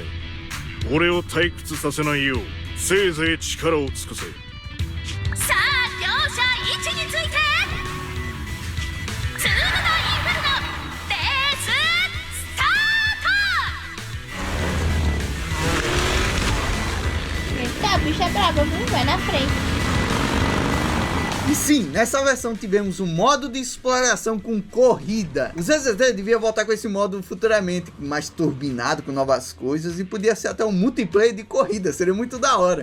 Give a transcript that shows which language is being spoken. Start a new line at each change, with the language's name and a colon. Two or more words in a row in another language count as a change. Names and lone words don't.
Japanese: 俺を退屈させないようせいぜい力を尽くせ。さあ両者位置についてツール・ド・インフェルノレーススタート。
Portuguese: Eita, a bicha é braba, viu? Vai na frente. E sim, nessa versão tivemos um modo de exploração com corrida. O ZZZ devia voltar com esse modo futuramente, mais turbinado, com novas coisas, e podia ser até um multiplayer de corrida, seria muito da hora.